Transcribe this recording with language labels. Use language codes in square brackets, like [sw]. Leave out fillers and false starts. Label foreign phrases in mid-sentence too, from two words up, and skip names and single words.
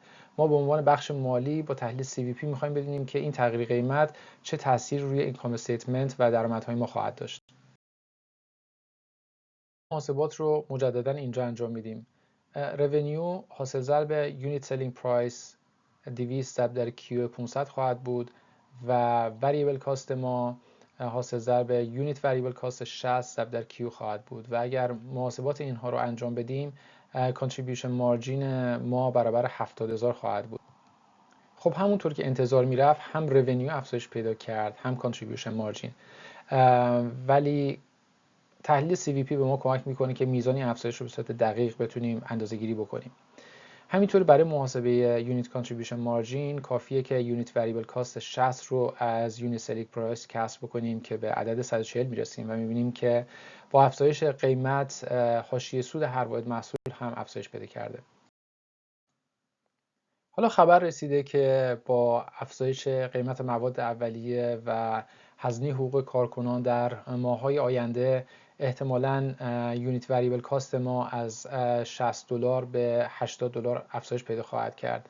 [fa] ما به عنوان بخش مالی با تحلیل CVP میخوایم بدونیم که این تغییر قیمت چه تأثیری روی اینکام استیتمنت و درآمدهای ما خواهد داشت. محاسبات رو مجددا اینجا انجام میدیم. revenue حاصل ضرب [en] unit selling price [fa] 200 ضرب در Q 500 خواهد بود و [en] variable cost [fa] ما حاصل ضرب [en] unit variable cost [fa] 60 ضرب در Q خواهد بود و اگر محاسبات اینها رو انجام بدیم [en] contribution margin [fa] ما برابر 70,000 خواهد بود. خب همونطور که انتظار میرفت هم revenue افزایش پیدا کرد هم [en] contribution margin، [fa] ولی تحلیل CVP به ما کمک میکنه که میزان افزایش رو به صورت دقیق بتونیم اندازه‌گیری بکنیم. همینطور برای محاسبه [en] unit contribution margin [fa] کافیه که [en] unit variable cost [fa] 60 رو از [en] unit selling price [fa] کسر بکنیم که به عدد 140 میرسیم و میبینیم که با افزایش قیمت حاشیه سود هر واحد محصول هم افزایش پیدا کرده. حالا خبر رسیده که با افزایش قیمت مواد اولیه و هزینه حقوق کارکنان در ماه‌های آینده احتمالاً [en] unit variable cost [fa] ما از $60 به $80 افزایش پیدا خواهد کرد.